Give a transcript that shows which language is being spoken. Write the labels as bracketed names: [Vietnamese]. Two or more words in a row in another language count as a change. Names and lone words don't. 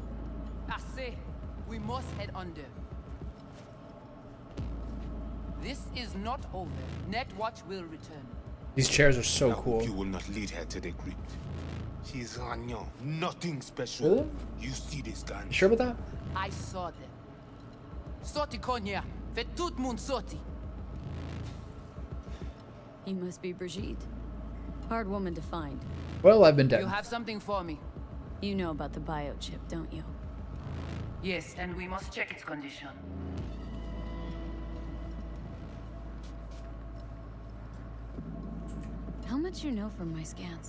[English] I say, we must head under. This is not over. Netwatch will return. These chairs are so I cool. hope you will not lead her to the crypt. She is Ragnon, nothing special. Really? You see this gun? You sure about that? I saw them. [Haitian Creole] Sorti konya, fait tout moun sorti. [English] You must be Brigitte. Hard woman to find. Well, I've been dead. You have something for me. You know about the biochip, don't you? Yes, and we must check its condition. How much you know from my scans?